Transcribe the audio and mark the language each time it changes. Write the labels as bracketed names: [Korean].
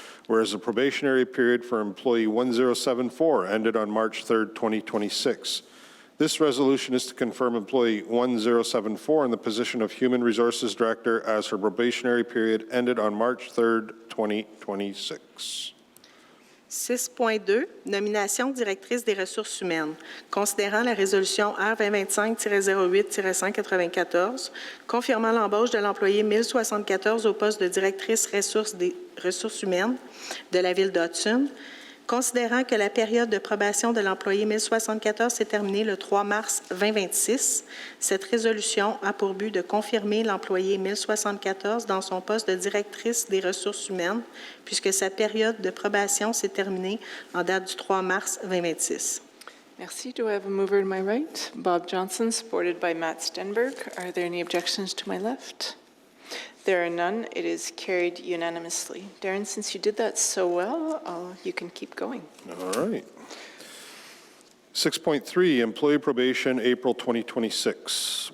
[English] Whereas the probationary period for employee 1074 ended on March 3rd, 2026. This resolution is to confirm employee 1074 in the position of Human Resources Director as her probationary period ended on March 3rd, 2026. [French] 6.2, nomination directrice des ressources humaines. Considérant la résolution R 2025-08-194, confirmant l'embauche de l'employé 1074 au poste de directrice des ressources humaines de la Ville d'Hudson, considérant que la période de probation de l'employé 1074 s'est terminée le 3 mars 2026, cette résolution a pour but de confirmer l'employé 1074 dans son poste de directrice des ressources humaines, puisque sa période de probation s'est terminée en date du 3 mars 2026. Merci. [English] Do I have a mover to my right? Bob Johnson, supported by Matt Stenberg. Are there any objections to my left? There are none. It is carried unanimously. Darren, since you did that so well, you can keep going. All right. 6.3, employee probation, April 2026.